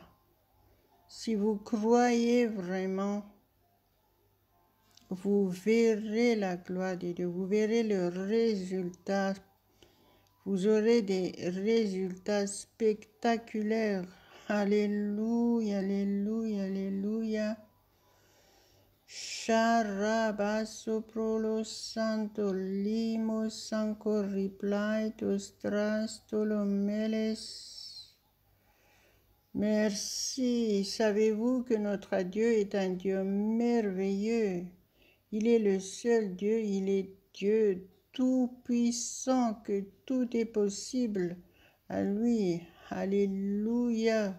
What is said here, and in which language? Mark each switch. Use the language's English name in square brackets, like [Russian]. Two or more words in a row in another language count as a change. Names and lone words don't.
[French] Si vous croyez vraiment, vous verrez la gloire de Dieu, vous verrez le résultat. Vous aurez des résultats spectaculaires. Alléluia, alléluia, alléluia. Sharabasoprolo santo limo sanco riplaitos trastolomeles. Merci. Savez-vous que notre Dieu est un Dieu merveilleux? Il est le seul Dieu, il est Dieu tout-puissant, que tout est possible à lui. Alléluia.